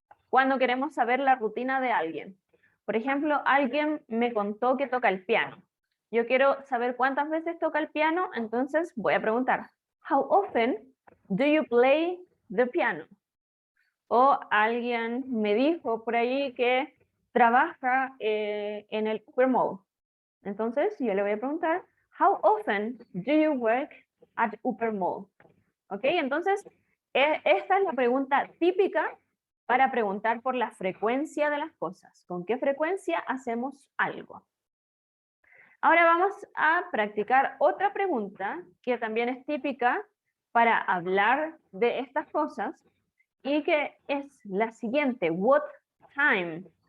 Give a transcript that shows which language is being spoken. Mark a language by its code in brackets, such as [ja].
[es] cuando queremos saber la rutina de alguien. Por ejemplo, alguien me contó que toca el piano. Yo quiero saber cuántas veces toca el piano, entonces voy a preguntar, [en] how often do you play the piano? [es] O alguien me dijo por ahí que trabaja en el Uppermall. Entonces yo le voy a preguntar, [en] how often do you work at Uppermall? [es] ¿Ok? Entonces, esta es la pregunta típica para preguntar por la frecuencia de las cosas. ¿Con qué frecuencia hacemos algo? Ahora vamos a practicar otra pregunta que también es típica para hablar de estas cosas y que es la siguiente, [en] what time?